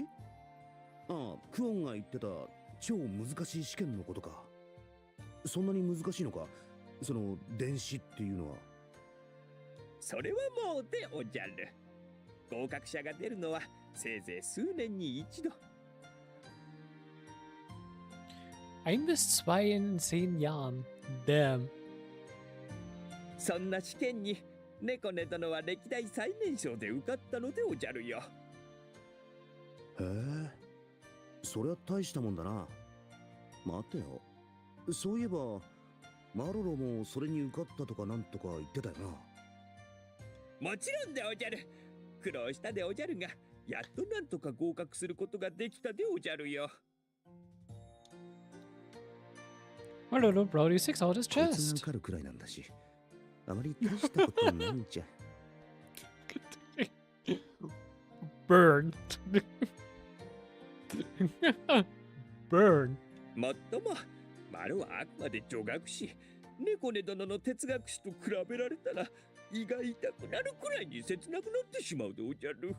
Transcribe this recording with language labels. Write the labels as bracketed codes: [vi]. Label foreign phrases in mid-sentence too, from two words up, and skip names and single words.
[ja] ああ、クオンが言ってた超難しい試験のことか。そんなに難しいのか、その電子っていうのは。それはもうでおじゃる。合格者が出るのはせいぜい数年に一度。 [de] 1 bis 2 in 10 Jahren. Damn. [ja] そんな試験に猫ね殿は歴代最年少で受かったのでおじゃるよ。へえ、そりゃ大したもんだな。待てよ、そういえばマロロもそれに受かったとかなんとか言ってたよな。もちろんでおじゃる。苦労したでおじゃるが、やっとなんとか合格することができたでおじゃるよ。 [en] My little Brody sticks out his [ja] こいつが [en] chest. [ja] 受かるくらいなんだし、あまり大したことないんじゃ。 [en] Burn. Burn. [ja] もっとも、マロはあくまで女学士。猫ね殿の哲学士と比べられたら胃が痛くなるくらいに切なくなってしまうでおじゃる。